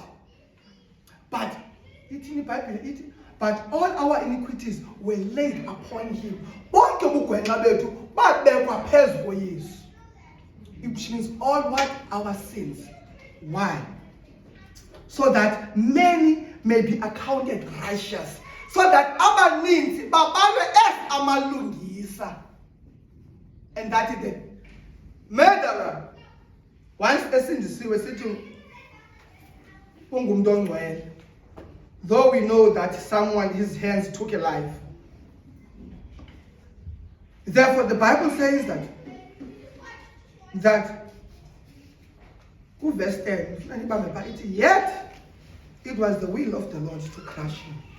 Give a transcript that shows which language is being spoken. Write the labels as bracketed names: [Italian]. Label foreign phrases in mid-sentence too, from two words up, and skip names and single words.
[English] But all our iniquities were laid upon him. It means all what? Our sins. Why? So that many may be accounted righteous. So that [Xhosa] abaninzi babalwe [English] as amalungisa. And that is the murderer. [Xhosa] Once esindisiwe sithi ungumuntu ongcwele. [English] Though we know that someone, his hands took a life. Therefore, the Bible says that verse 10, yet it was the will of the Lord to crush him.